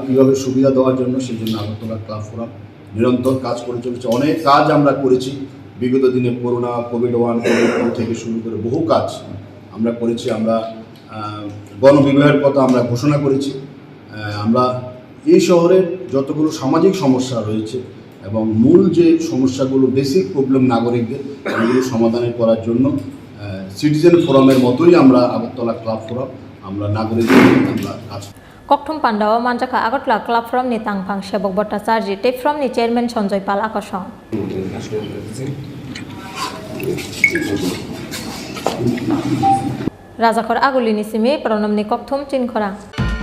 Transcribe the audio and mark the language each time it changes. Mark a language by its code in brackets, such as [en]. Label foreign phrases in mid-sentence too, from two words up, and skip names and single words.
[bn] কীভাবে সুবিধা দেওয়ার জন্য সেই জন্য আগরতলা ক্লাব ফোরাম নিরন্তর কাজ করে চলেছে অনেক কাজ আমরা করেছি বিগত দিনে করোনা কোভিড-1 থেকে শুরু করে বহু কাজ আমরা করেছি আমরা গণবিবাহের কথা আমরা ঘোষণা করেছি আমরা এই শহরের যতগুলো সামাজিক সমস্যা রয়েছে এবং মূল যে সমস্যাগুলো [en] basic problem [bn] নাগরিকদের এগুলো সমাধানের করার জন্য সিটিজেন ফোরামের মতোই আমরা আগরতলা ক্লাব ফোরাম আমরা নাগরিকদের আমরা কাজ [trp] कक्टुम पान्डावा मानजाखा आगरतला क्लाबफ्रमनि तांफां सेबक भट्टाचार्य दैफ्रमनि चेयरमैन सन्जय पाल आकसं राजाखर आगुलिनि सिमी प्रनमनि कक्टुम चिनखरा।